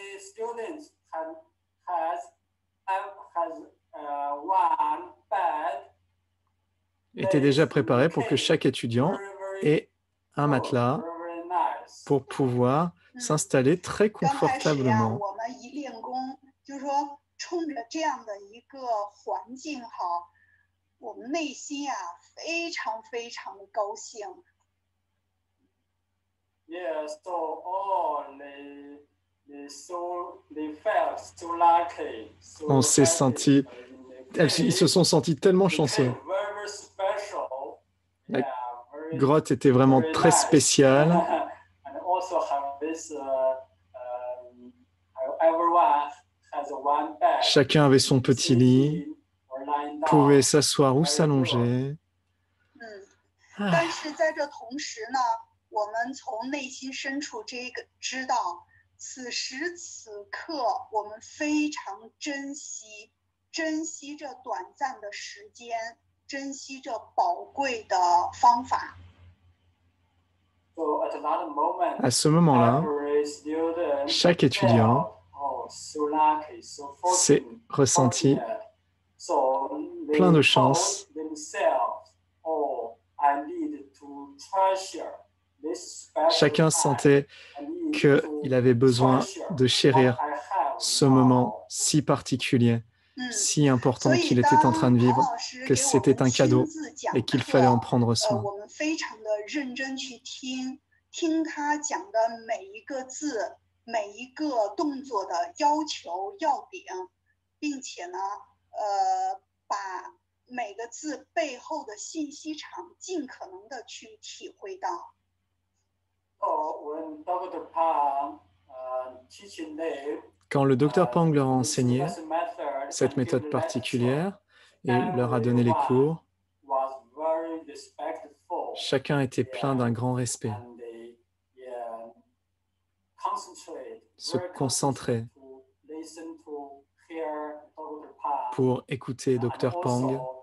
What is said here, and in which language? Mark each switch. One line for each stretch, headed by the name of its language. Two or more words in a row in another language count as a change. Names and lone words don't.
French: était déjà préparé pour que chaque étudiant ait un matelas pour pouvoir s'installer très confortablement.
Chinese: 冲着这样的一个环境哈，我们内心啊非常非常的高兴。
English: Yeah, so they felt so lucky.
French: On s'est senti, ils se sont sentis tellement chanceux. La grotte était vraiment très spéciale. Chacun avait son petit lit, pouvait s'asseoir ou s'allonger.
Chinese: 但是在这同时呢，我们从内心深处知道，此时此刻我们非常珍惜这短暂的时间，珍惜这宝贵的方法。
French: À ce moment-là, chaque étudiant s'est ressenti plein de chance. Chacun sentait qu'il avait besoin de chérir ce moment si particulier, si important qu'il était en train de vivre, que c'était un cadeau et qu'il fallait en prendre soin.
Chinese: 听他讲的每一个字，每一个动作的要求要点，并且呢，把每个字背后的信息场尽可能的去体会到。
French: Quand le docteur Pang leur a enseigné cette méthode particulière et leur a donné les cours, chacun était plein d'un grand respect, se concentrer pour écouter Dr Pang,